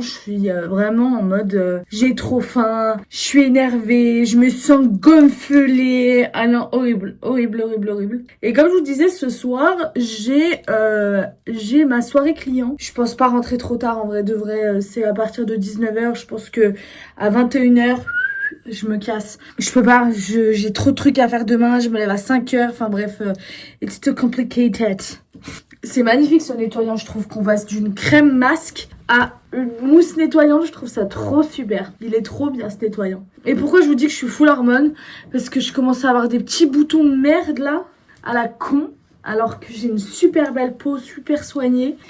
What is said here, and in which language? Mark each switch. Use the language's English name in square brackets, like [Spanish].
[French] Je suis vraiment en mode j'ai trop faim, je suis énervée, je me sens gonflée. Ah non, horrible. Et comme je vous disais, ce soir, j'ai ma soirée client. Je pense pas rentrer trop tard en vrai de vrai. C'est à partir de 19h. Je pense que à 21h, je me casse. Je peux pas, j'ai trop de trucs à faire demain. Je me lève à 5h. Enfin bref, [English] it's too complicated. [French] C'est magnifique ce nettoyant, je trouve qu'on passe d'une crème masque à une mousse nettoyante, je trouve ça trop super. Il est trop bien ce nettoyant. Et pourquoi je vous dis que je suis full hormone? Parce que je commence à avoir des petits boutons de merde là, à la con, alors que j'ai une super belle peau, super soignée.